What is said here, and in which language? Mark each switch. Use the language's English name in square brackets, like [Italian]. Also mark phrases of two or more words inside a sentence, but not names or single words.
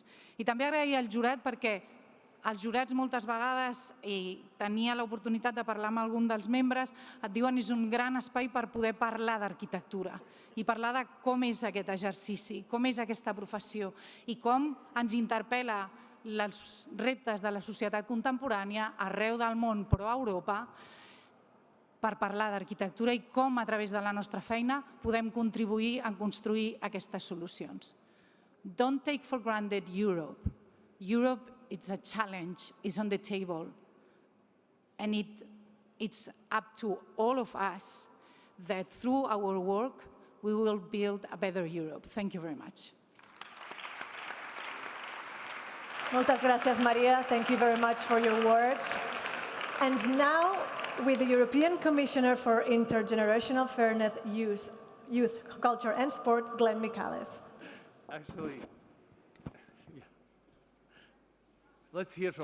[Catalan] I també agrair al jurat perquè els jurats moltes vegades, i tenia l'oportunitat de parlar amb algun dels membres, et diuen que és un gran espai per poder parlar d'arquitectura i parlar de com és aquest exercici, com és aquesta professió i com ens interpel·la els reptes de la societat contemporània arreu del món, però a Europa, per parlar d'arquitectura i com a través de la nostra feina podem contribuir a construir aquestes solucions. [English] Don't take for granted Europe. Europe, it's a challenge, it's on the table. And it's up to all of us that through our work we will build a better Europe. Thank you very much. [Catalan] Moltes gràcies, Maria. [English] Thank you very much for your words. And now, with the European Commissioner for Intergenerational Fairness, Youth, Culture and Sport, Glenn Micallef. Actually, yeah. Let's hear from